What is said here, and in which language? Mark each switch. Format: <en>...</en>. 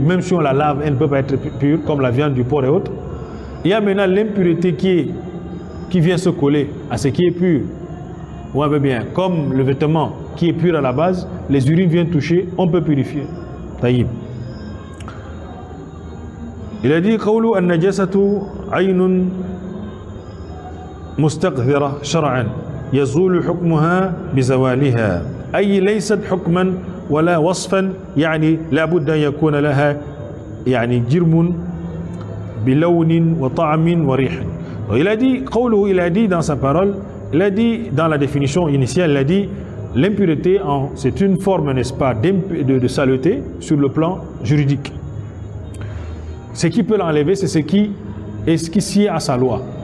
<fr>Même si on la lave, elle ne peut pas être pure, comme la viande du porc et autres. Il y a maintenant l'impurité qui vient se coller à ce qui est pur. On voit bien, comme le vêtement qui est pur à la base, les urines viennent toucher, on peut purifier. Taïb. Il a dit</fr> <ar>قول النجاسة عين مستقذرة شرعا يزول حكمها بزوالها أي ليست حكما ولا وصفا يعني لا بد أن يكون لها يعني جرم بلون وطعم وريح.</ar> <fr>Il a dit قوله, il a dit dans sa parole, il a dit dans la définition initiale, il a dit l'impurité c'est une forme, n'est-ce pas, de saleté sur le plan juridique. Ce qui peut l'enlever, c'est ce qui sied à sa loi.</fr>